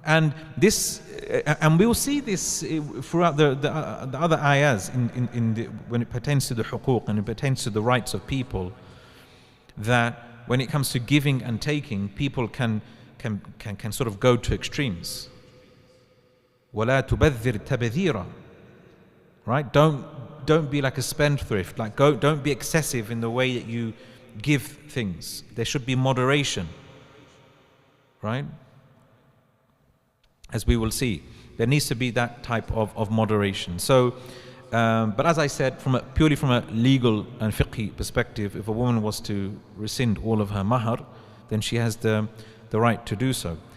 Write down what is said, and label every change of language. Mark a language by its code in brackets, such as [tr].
[en] And this, and we'll see this throughout the other ayahs when it pertains to the huquq and it pertains to the rights of people, that when it comes to giving and taking, people can sort of go to extremes. [ar] وَلَا تُبَذِّرْ تَبَذِيرًا, right? [en] Don't be like a spendthrift. Like don't be excessive in the way that you give things. There should be moderation, right? As we will see, there needs to be that type of moderation. So but as I said, purely from a legal and fiqhi perspective, if a woman was to rescind all of her mahar, then she has the right to do so.